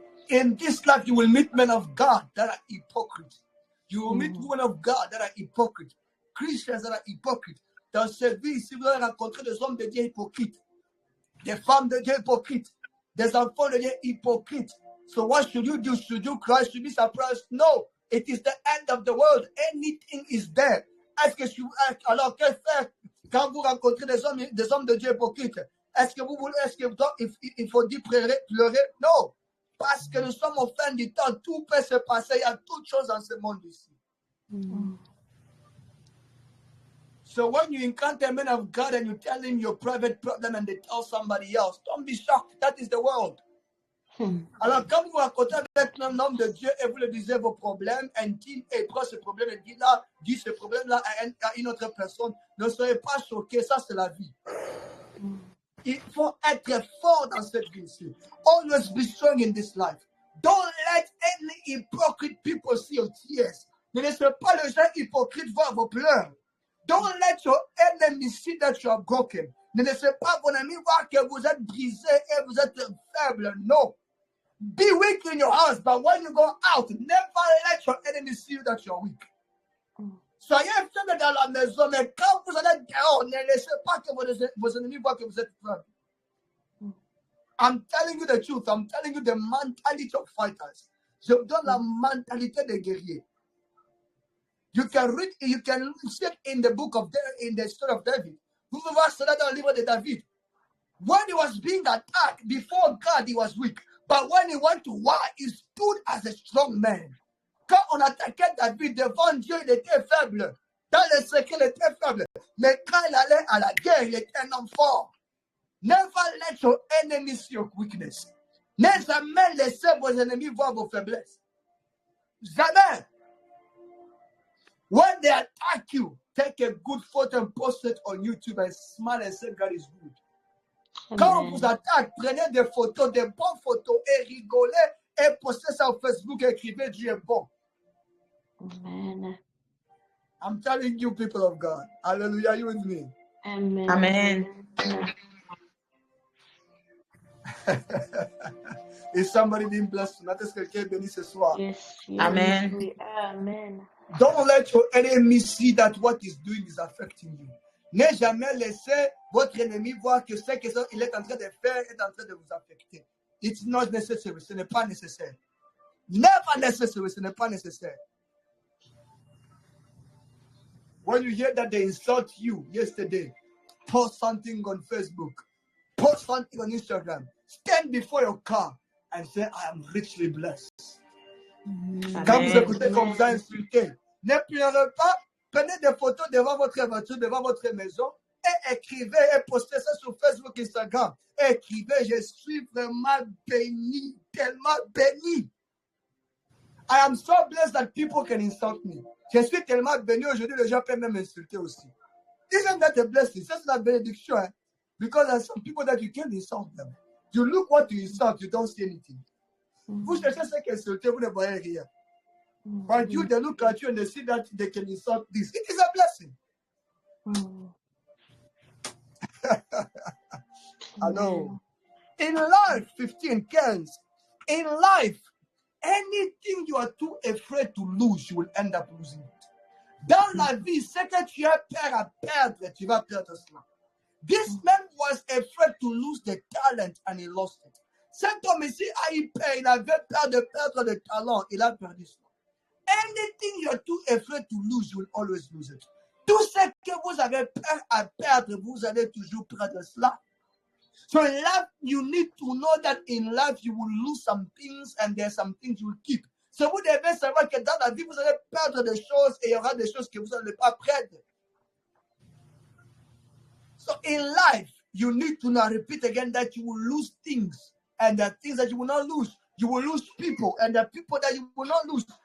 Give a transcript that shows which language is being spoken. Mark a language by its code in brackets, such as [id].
[en] In this life, you will meet men of God that are hypocrites. You will meet women of God that are hypocrites. Christians that are hypocrites. [fr] Dans cette vie, si vous allez rencontrer des hommes de Dieu hypocrites, des femmes de Dieu hypocrites, des enfants de Dieu hypocrites. [en] So what should you do? Should you cry? Should you be surprised? No. It is the end of the world. Anything is there. [fr] Alors, que faire quand vous rencontrez des hommes de Dieu hypocrites? Est-ce qu'il faut dire pleurer? Non. Parce que nous sommes au fin du temps. Tout peut se passer. Il y a toutes choses dans ce monde ici. [en] So when you encounter men of God and you tell him your private problem and they tell somebody else, don't be shocked. That is the world. [fr] Alors, quand vous rencontrez avec un homme de Dieu et vous lui disiez vos problèmes intimes et prend ce problème et dit ce problème-là à une autre personne, ne soyez pas choqués, ça c'est la vie. Il faut être fort dans cette vie-ci. [en] Always be strong in this life. Don't let any hypocrite people see your tears. [fr] Ne laissez pas les gens hypocrites voir vos pleurs. [en] Don't let your enemy see that you are broken. [fr] Ne laissez pas vos amis voir que vous êtes brisé et vous êtes faible. [en] No. Be weak in your house, but when you go out, never let your enemy see you that you are weak. [fr] Soyez faible dans la maison, mais quand vous allez dehors, ne laissez pas que vos ennemis voient que vous êtes faible. [en] I'm telling you the truth. I'm telling you the mentality of fighters. [fr] Je vous donne la mentalité des guerriers. [en] You can see it in the story of David. [fr] Vous pouvez voir cela dans le livre de David. [en] When he was being attacked before God, he was weak. But when he went to war, he stood as a strong man. [fr] Quand on attaquait David devant Dieu, il était faible. Dans le secret, il était faible. Mais quand il allait à la guerre, il était un homme fort. [en] Never let your enemy see your weakness. [fr] Ne jamais laissez vos ennemis voir vos faiblesses. Jamais. [en] When they attack you, take a good photo and post it on YouTube and smile and say God is good. [fr] Quand on vous attaque, prenez des photos, des bonnes photos et rigolez et postez ça sur Facebook et écrivez Dieu est bon. [en] Amen. I'm telling you, people of God. Hallelujah, are you with me? Amen. Amen. Is somebody being blessed tonight? [fr] Est-ce que quelqu'un est béni ce soir? [en] Yes, Amen. we are. Amen. Don't let your enemy see that what he's doing is affecting you. [fr] Ne jamais laisser votre ennemi voir que ce qu'il est en train de faire est en train de vous affecter. [en] It's not necessary. [fr] Ce n'est pas nécessaire. [en] Never necessary. [fr] Ce n'est pas nécessaire. [en] When you hear that they insult you yesterday, post something on Facebook, post something on Instagram, stand before your car and say, I am richly blessed. [fr] Quand vous écoutez qu'on vous a insulté, ne pleurez pas, prenez des photos devant votre voiture, devant votre maison et écrivez et postez ça sur Facebook, Instagram. Écrivez, je suis vraiment béni, tellement béni. [en] I am so blessed that people can insult me. [fr] Je suis tellement béni aujourd'hui, les gens peuvent même m'insulter aussi. [en] Isn't that a blessing? [fr] C'est la bénédiction. Hein? [en] Because there are some people that you can't insult them. You look what you insult, you don't see anything. [fr] Vous cherchez ce qui est insulté, vous ne voyez rien. [en] But you, they look at you and they see that they can insult this. It is a blessing. I know. In life, 15 cans. In life, anything you are too afraid to lose, you will end up losing it. [fr] Dans la vie, ce que tu as peur à perdre, tu vas perdre cela. [en] This man was afraid to lose the talent and he lost it. [fr] Cet homme ici a eu peur, il avait peur de perdre le talent, il a perdu cela. [en] Anything you're too afraid to lose, you will always lose it. [fr] Tout ce que vous avez peur à perdre, vous allez toujours perdre cela. [en] So in life, you need to know that in life, you will lose some things and there are some things you will keep. [fr] So vous devez savoir que dans la vie, vous allez perdre des choses et il y aura des choses que vous n'allez pas perdre. [en] So in life, you need to now repeat again that you will lose things and there are things that you will not lose. You will lose people and there are people that you will not lose.